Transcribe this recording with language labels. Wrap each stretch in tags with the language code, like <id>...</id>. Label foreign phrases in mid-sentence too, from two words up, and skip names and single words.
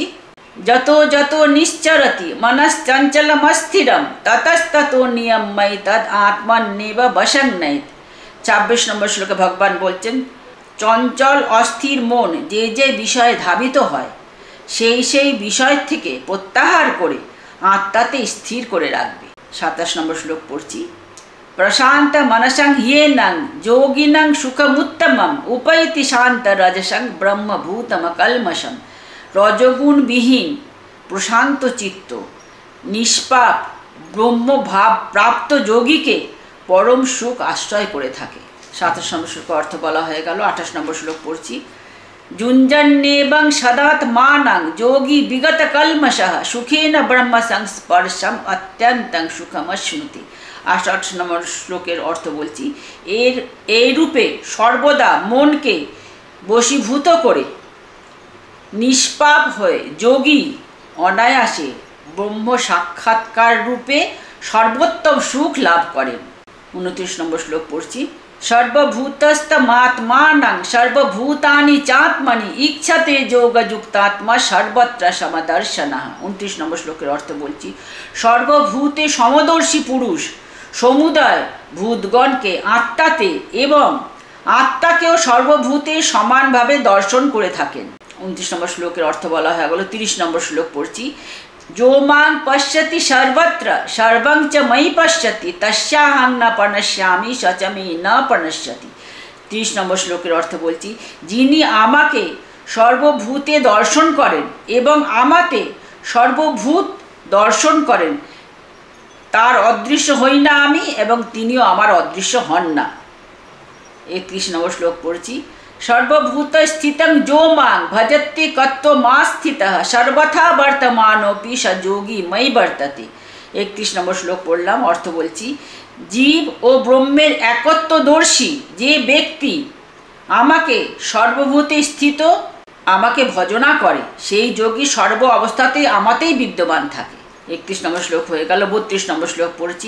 <sa>যতো যতো নিশ্চরতি মনশ্চঞ্চলমস্থিরং ততস্ততো নিয়ম্যৈতদ্ আত্মন্যেব বশং নয়েৎ।</sa> <bn>26 নম্বর শ্লোকে ভগবান বলছেন, চঞ্চল অস্থির মন যে যে বিষয়ে ধাবিত হয় সেই সেই বিষয় থেকে প্রত্যাহার করে আত্মাতে স্থির করে রাখবে। 27 নম্বর শ্লোক পড়ছি।</bn> <sa>प्रशांत मनसं येनं योगिनं सुखमुत्तमम् उपैति शांत रजसं ब्रह्मभूतमकल्मषं।</sa> <bn>রজোগুণবিহীন প্রশান্ত চিত্ত নিষ্পাপ ব্রহ্ম ভাব প্রাপ্ত যোগীকে পরম সুখ আশ্রয় করে থাকে। 27 নম্বর শ্লোক অর্থ বলা হয়ে গেল। 28 নম্বর শ্লোক পড়ছি।</bn> <sa>जुञ्जन्नेवं सदात्मानं योगी विगत कल्मषः सुखेन ब्रह्म संस्पर्शम अत्यन्तं सुखमश्नुति।</sa> <bn>28 নম্বর শ্লোকের অর্থ বলছি। এই রূপে সর্বদা মনকে বশীভূত করে নিষ্পাপ হয়ে যোগী অনায়াসে ব্রহ্ম সাক্ষাৎকার রূপে সর্বোত্তম সুখ লাভ করেন। 29 নম্বর শ্লোক পড়ছি।</bn> <sa>सर्वभूतस्थमात्मानं सर्वभूतानि चात्मनि इच्छते योगयुक्तात्मा सर्वत्र समदर्शनः।</sa> <bn>29 নম্বর শ্লোকের অর্থ বলছি। সর্বভূতে সমদর্শী পুরুষ সমুদয় ভূতগণকে আত্মাতে এবং আত্মাকেও সর্বভূতে সমানভাবে দর্শন করে থাকেন। 29 নম্বর শ্লোকের অর্থ বলা হয়ে গেল। 30 নম্বর শ্লোক পড়ছি।</bn> <sa>जो मां पश्यति सर्वत्र सर्वं च मयि पश्यति तस्याहं न प्रणश्यामि स च मे न प्रणश्यति।</sa> <bn>30 নম্বর শ্লোকের অর্থ বলছি। যিনি আমাকে সর্বভূতে দর্শন করেন এবং আমাতে সর্বভূত দর্শন করেন তার অদৃশ্য হই না আমি এবং তিনিও আমার অদৃশ্য হন না। 31 নম্বর শ্লোক পড়ছি।</bn> <sa>सर्वभूत स्थितं जो मां भजते कत्वमास्थितः सर्वथा वर्तमानोऽपि स योगी मयि वर्तते।</sa> <bn>31 নম্বর শ্লোক পড়লাম। অর্থ বলছি। জীব ও ব্রহ্মের একত্বদর্শী যে ব্যক্তি আমাকে সর্বভূতে স্থিত আমাকে ভজনা করে সেই যোগী সর্ব অবস্থাতেই আমাতেই বিদ্যমান থাকে। 31 নম্বর শ্লোক হয়ে গেল। 32 নম্বর শ্লোক পড়ছি।</bn>